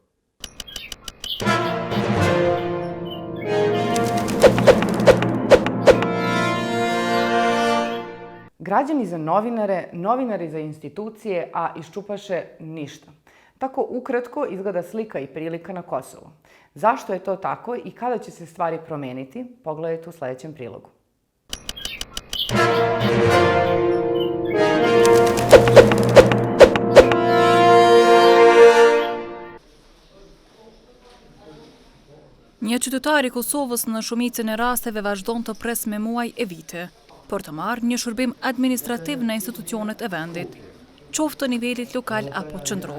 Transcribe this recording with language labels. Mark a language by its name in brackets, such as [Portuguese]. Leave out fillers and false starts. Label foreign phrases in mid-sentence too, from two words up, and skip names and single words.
[Serbian] Građani za novinare, novinari za institucije, a iščupaše ništa. Tako ukratko izgleda slika i prilika na Kosovu. Zašto je to tako i kada će se stvari promeniti, pogledajte u sledećem prilogu. [Albanian] Një qytetar i Kosovës në shumicën e rasteve vazhdon të pres me muaj e vite, për të marrë një shërbim administrativ në institucionet e vendit, qoftë të nivelit lokal apo qendror.